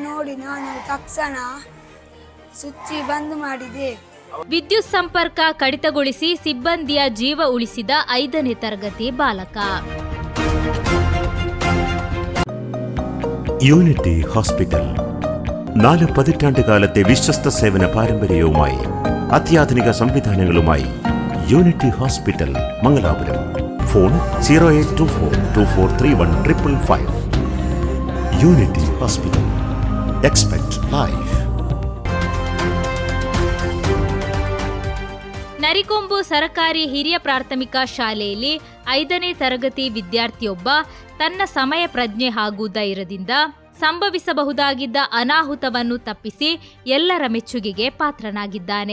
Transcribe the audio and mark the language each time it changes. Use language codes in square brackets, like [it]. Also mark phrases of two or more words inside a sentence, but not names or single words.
[kn] ನೋಡಿ ನಾನು ತಕ್ಷಣ ಸ್ವಿಚ್ ಬಂದ್ ಮಾಡಿದೆ. ವಿದ್ಯುತ್ ಸಂಪರ್ಕ ಕಡಿತಗೊಳಿಸಿ ಸಿಬ್ಬಂದಿಯ ಜೀವ ಉಳಿಸಿದ 5ನೇ ತರಗತಿ ಬಾಲಕ. [ml] യൂണിറ്റി ഹോസ്പിറ്റൽ 4 പതിറ്റാണ്ടുകാലത്തെ വിശ്വസ്ത സേവന പാരമ്പര്യവുമായി അത്യാധുനിക സംവിധാനങ്ങളുമായി യൂണിറ്റി ഹോസ്പിറ്റൽ മംഗലാപുരം. ഫോൺ 0824243155. യൂണിറ്റി ഹോസ്പിറ്റൽ. [en] expect life. [kn] ನರಿಕೊಂಬು ಸರಕಾರಿ ಹಿರಿಯ ಪ್ರಾಥಮಿಕ ಶಾಲೆಯಲ್ಲಿ 5ನೇ ತರಗತಿ ವಿದ್ಯಾರ್ಥಿಯೊಬ್ಬ ತನ್ನ ಸಮಯ ಪ್ರಜ್ಞೆ ಹಾಗೂ ಧೈರ್ಯದಿಂದ ಸಂಭವಿಸಬಹುದಾಗಿದ್ದ ಅನಾಹುತವನ್ನು ತಪ್ಪಿಸಿ ಎಲ್ಲರ ಮೆಚ್ಚುಗೆಗೆ ಪಾತ್ರನಾಗಿದ್ದಾನೆ.